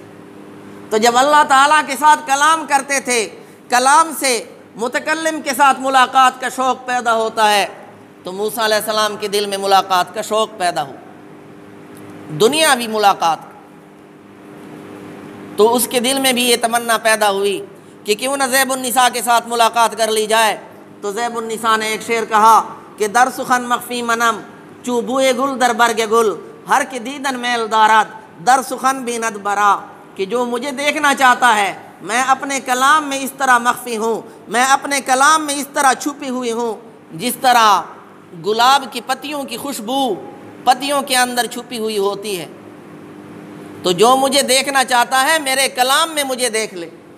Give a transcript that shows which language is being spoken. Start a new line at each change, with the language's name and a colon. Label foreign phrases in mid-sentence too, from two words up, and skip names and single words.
Urdu: تو جب اللہ تعالیٰ کے ساتھ کلام کرتے تھے، کلام سے متکلم کے ساتھ ملاقات کا شوق پیدا ہوتا ہے، تو موسیٰ
Arabic: علیہ السلام
Urdu: کے دل میں ملاقات کا شوق پیدا ہو، دنیاوی ملاقات۔ تو اس کے دل میں بھی یہ تمنا پیدا ہوئی کہ کیوں نہ زیب النساء کے ساتھ ملاقات کر لی جائے۔ تو زیب النساء نے ایک شعر کہا کہ
Persian: در سخن مخفی منم چو بوئے گل در برگ گل، ہر کے دیدن میل دارد در سخن بیند برا،
Urdu: کہ جو مجھے دیکھنا چاہتا ہے میں اپنے کلام میں اس طرح مخفی ہوں، میں اپنے کلام میں اس طرح چھپی ہوئی ہوں، جس طرح گلاب کی پتیوں کی خوشبو پتیوں کے اندر چھپی ہوئی ہوتی ہے۔ تو جو مجھے دیکھنا چاہتا ہے میرے کلام میں مجھے دیکھ لے۔